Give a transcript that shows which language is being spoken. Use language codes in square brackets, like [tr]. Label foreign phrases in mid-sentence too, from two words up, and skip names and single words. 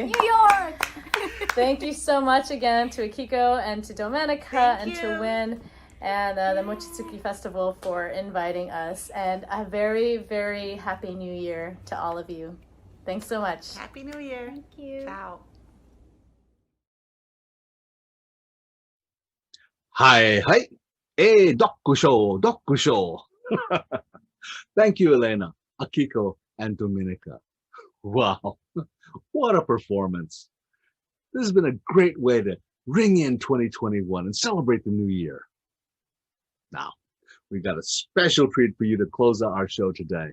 [en] New York! Thank you so much again to Akiko and to Domenica and to Win and the Mochitsuki Festival for inviting us. And a very, very happy New Year to all of you. Thanks so much. Happy New Year. Thank you. Ciao. Hi, hi. Hey, Dokusho, Dokusho. Thank you, Elena, Akiko, and Domenica. Wow, what a performance. This has been a great way to ring in 2021 and celebrate the new year. Now, we've got a special treat for you to close out our show today.